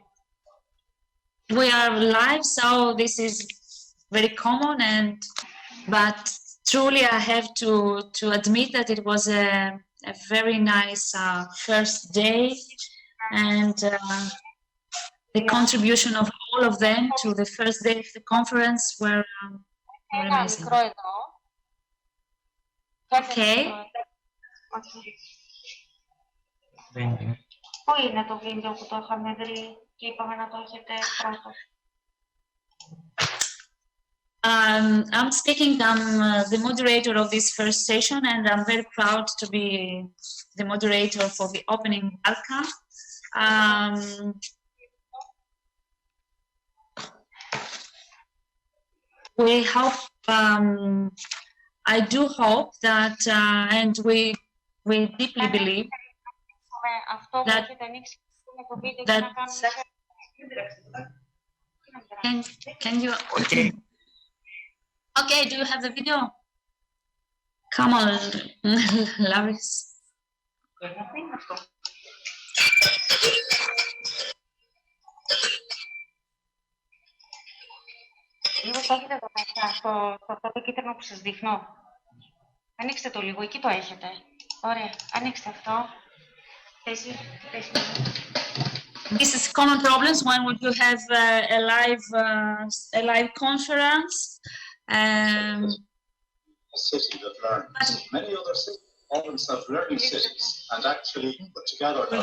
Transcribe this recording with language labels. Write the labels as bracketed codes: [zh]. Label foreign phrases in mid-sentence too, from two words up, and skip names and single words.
[en] We are live, so this is very common, but truly I have to admit that it was a very nice first day, and the contribution of all of them to the first day of the conference were amazing. Okay. [el] Πού είναι το βίντεο που το είχαμε δει και είπαμε να το έχετε πρώτο? [en] I'm speaking, I'm the moderator of this first session, and I'm very proud to be the moderator for the opening welcome. We hope, I do hope that, and we deeply believe that can you okay, do you have the video? Come on, Larissa. [el] Λίγο το έχετε εδώ μέσα, στο αυτό το κίτρινο που σας δείχνω. Ανοίξτε το λίγο, εκεί το έχετε. Ωραία, ανοίξτε αυτό. [en] This is common problems when you have a live conference. A city that learns. Many other cities call themselves learning cities and actually put together their